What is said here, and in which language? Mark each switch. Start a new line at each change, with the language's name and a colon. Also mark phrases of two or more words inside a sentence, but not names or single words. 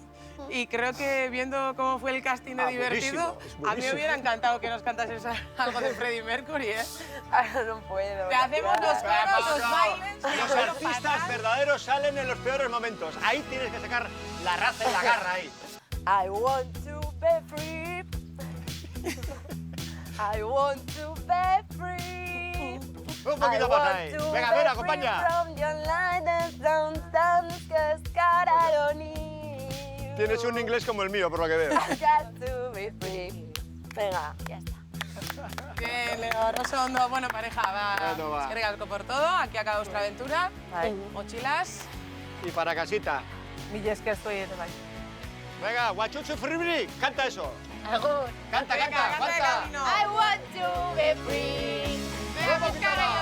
Spanish: Y creo que viendo cómo fue el casting de Divertido, a mí me hubiera encantado que nos cantases algo de Freddie Mercury, ¿eh? Ahora no puedo. Te hacemos los coros, los bailes... Los artistas verdaderos salen en los peores momentos. Ahí tienes que sacar la raza y la garra ahí.
English: I want to be free. I want to be free.
Spanish: Un poquito más ahí. Venga, Vera, acompaña. Tienes un inglés como el mío, por lo que veo. Venga, ya está. Bien,
Basque: Legor, oso ondo, bueno,
Spanish: pareja, va. Bueno, va.
Basque: Eskerrik asko
Spanish: por todo, aquí acaba vuestra aventura. Mochilas. Y para casita.
Basque: Mila esker zuei ere bai.
Spanish: Venga, guachucho fribri, canta eso. Agur. Canta, Venga, canta, canta de canta. camino.
English: I want to be free.
Spanish: Venga, pescadillo.